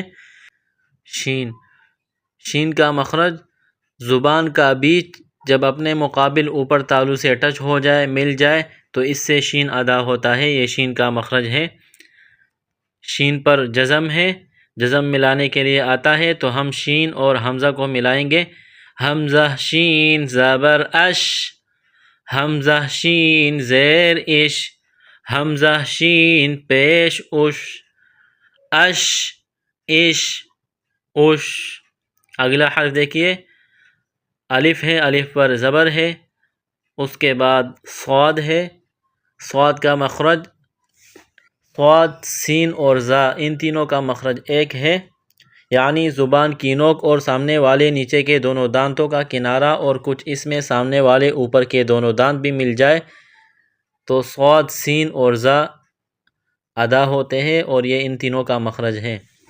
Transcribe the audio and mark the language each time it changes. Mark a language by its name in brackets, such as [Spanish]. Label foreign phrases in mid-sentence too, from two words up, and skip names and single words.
[Urdu] شین، شین کا مخرج زبان کا بیچ جب اپنے مقابل اوپر تالو سے ٹچ ہو جائے، مل جائے تو اس سے شین ادا ہوتا ہے، یہ شین کا مخرج ہے۔ شین پر جزم ہے، جزم ملانے کے لیے آتا ہے تو ہم شین اور حمزہ کو ملائیں گے۔ حمزہ شین زبر اش، حمزہ شین زیر اش، حمزہ شین پیش اش، اش اش اش۔ اگلا حرف دیکھیے، الف ہے، الف پر زبر ہے، اس کے بعد صاد ہے، صاد کا مخرج صاد، سین اور زا ان تینوں کا مخرج ایک ہے، یعنی زبان کی نوک اور سامنے والے نیچے کے دونوں دانتوں کا کنارہ، اور کچھ اس میں سامنے والے اوپر کے دونوں دانت بھی مل جائے تو صاد، سین اور زا ادا ہوتے ہیں، اور یہ ان تینوں کا مخرج ہے۔